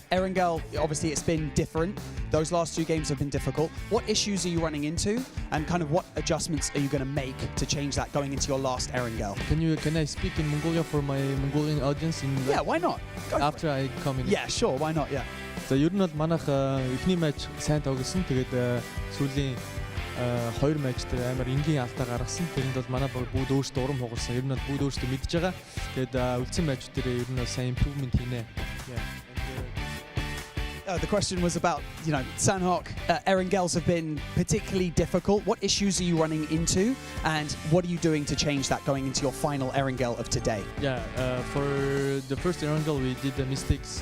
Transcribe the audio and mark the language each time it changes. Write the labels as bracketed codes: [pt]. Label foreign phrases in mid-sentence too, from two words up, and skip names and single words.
[en] Erangel, obviously it's been different. Those last two games have been difficult. What issues are you running into, and kind of what adjustments are you going to make to change that going into your last Erangel? Can I speak in Mongolia for my Mongolian audience? Yeah, why not? After I come in. Yeah, sure, why not? Yeah. [mn] За ер нь бол манайх эхний матч сайн тоглосон. Тэгээд сүүлийн 2 матч дээр амар энгийн алдаа гаргасан. Тэрэнд бол манай бүгд өөрсдөө урам хугарсан. Ер нь бол бүгд өөрсдөө мэдж байгаа. Тэгээд үлдсэн матч дээр ер нь сайн improvement хийнэ. [en] The question was about, Sanhok, Erangels have been particularly difficult. What issues are you running into, and what are you doing to change that going into your final Erangel of today? Yeah, for the first Erangel we did the mistakes.